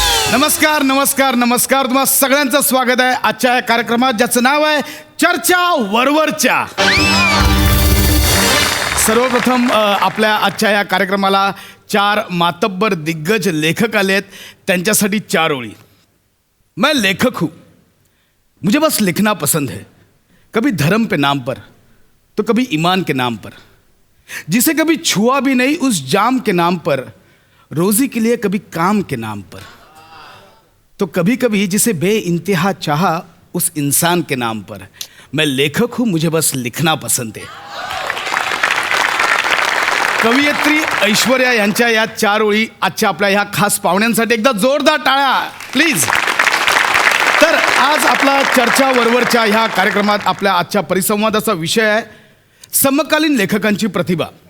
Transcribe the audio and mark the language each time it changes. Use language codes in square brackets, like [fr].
[mr] नमस्कार नमस्कार नमस्कार तुम्हा सगळ्यांचं स्वागत आहे आजच्या या कार्यक्रमात ज्याचं नाव आहे चर्चा वरवरच्या. सर्वप्रथम आपल्या आजच्या या कार्यक्रमाला 4 मातब्बर दिग्गज लेखक आलेत. त्यांच्यासाठी 4 ओळी. [hi] मैं लेखक हूँ, मुझे बस लिखना पसंद है. कभी धर्म पे नाम पर तो कभी ईमान के नाम पर, जिसे कभी छुआ भी नहीं उस जाम के नाम पर, रोजी के लिए कभी काम के नाम पर, तो कभी कभी जिसे बेइंतहा चाहा उस इंसान के नाम पर. मैं लेखक हूं, मुझे बस लिखना पसंद है. [mr] कवयित्री ऐश्वर्या यांच्या या 4 ओळी आजच्या आपल्या ह्या खास पाहुण्यांसाठी एकदा जोरदार टाळ्या प्लीज. तर आज आपला चर्चा वरवरच्या ह्या कार्यक्रमात आपल्या आजच्या परिसंवादाचा विषय आहे समकालीन लेखकांची प्रतिभा.